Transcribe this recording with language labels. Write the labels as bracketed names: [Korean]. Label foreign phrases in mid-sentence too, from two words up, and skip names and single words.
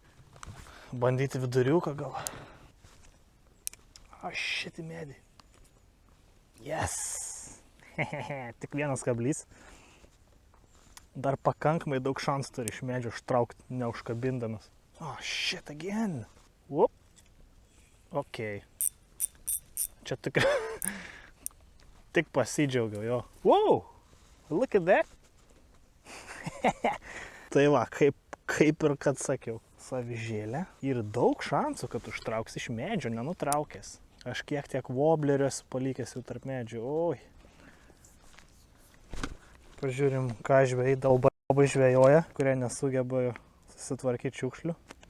[Lithuanian] Bandyti viduriuką gal. O, šitį medį. Yes! Tik vienas kablys. Dar pakankamai daug šansų turi iš medžio ištraukti, neužkabindamas. O, [English] shit again. Whoop. [Lithuanian] Ok. Čia tik pasidžiaugiau jo. [English] Wow! Look at that! [Lithuanian] Tai va, kaip ir kad sakiau. Savižėlė ir daug šansų, kad užtrauks iš medžio, nenutraukęs. Aš kiek tiek woblerius palikęs jau tarp medžių. Oi. Pažiūrim, ką žvejai dalbai žvejoja, kurie nesugeba susitvarkyti šiukšlių.